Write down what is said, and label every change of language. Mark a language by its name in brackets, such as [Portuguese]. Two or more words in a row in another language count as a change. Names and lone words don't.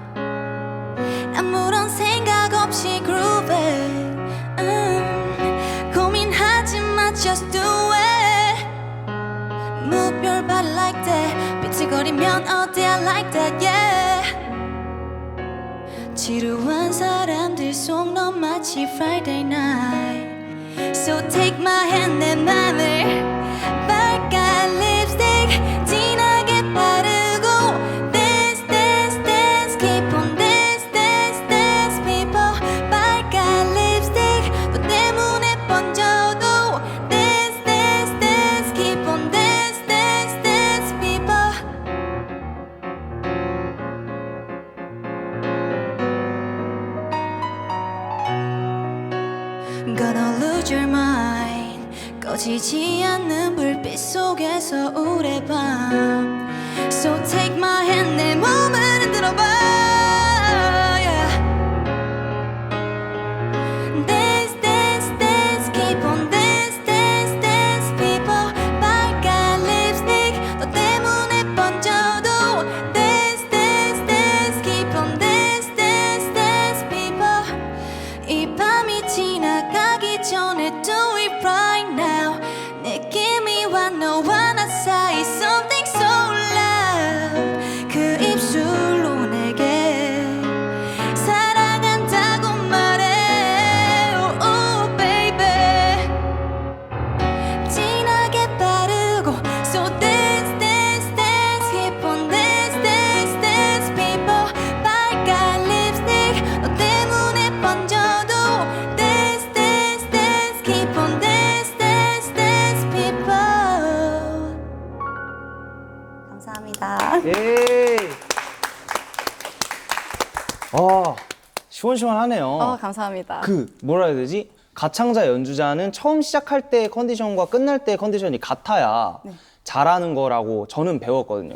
[Korean] 아무런 생각 없이 grooving 고민하지 마 [English] just do it Move your body like that 비틀거리면 all day I like that yeah [Korean] 지루한 사람들 속 넌 마치 [English] Friday night So take my hand [Korean] 내 맘을 빨간 립스틱 진하게 바르고 [English] Dance dance dance keep on dance dance dance people [Korean] 빨간 립스틱 너 때문에 번져도 [English] Dance dance dance keep on dance dance dance people Gonna lose your mind [Korean] 꺼지지 않는 불빛 속에서 우리 밤 [English] So take my hand [Korean] 내 몸을 흔들어봐 yeah. [English] Dance dance dance keep on dance dance dance people [Korean] 빨간 립스틱 너 때문에 번져도 [English] Dance dance dance keep on dance dance dance people [Korean] 이 밤이 지나가기 전에 [English] do it right now [Korean] 느낌이 와 너와 나 사이 [English] something so loud [Korean] 그 입술로 내게 사랑한다고 말해 [English] oh, oh baby [Korean] 진하게 바르고 [English] So dance dance dance keep on dance dance dance people [Korean] 빨간 립스틱 너 때문에 번져도 [English] Dance dance dance keep on dance dance dance people [Korean] 감사합니다. 예. 시원시원하네요. 감사합니다. 그 뭐라 해야 되지? 가창자 연주자는 처음 시작할 때의 컨디션과 끝날 때의 컨디션이 같아야 잘하는 거라고 저는 배웠거든요.